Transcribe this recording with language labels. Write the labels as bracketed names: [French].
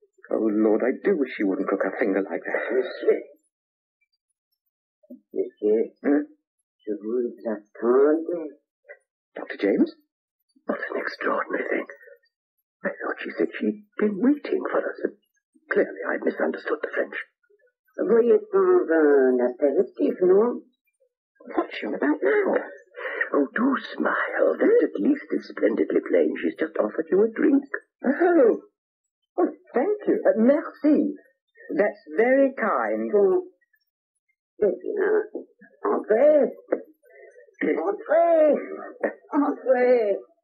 [English] Oh, Lord, I do wish you wouldn't cook her finger like that. [French] Monsieur, je vous attendais. [English] Dr. James? What an extraordinary thing. I thought she said she'd been waiting for us. Clearly, I'd misunderstood the French. [French] Voyez prendre un apéritif, non? [English] What's she on about now? Oh, do smile. That at least is splendidly plain. She's just offered you a drink. Oh, thank you. [French] Merci. [English] That's very kind. [French] Entrez. Entrez. Entrez.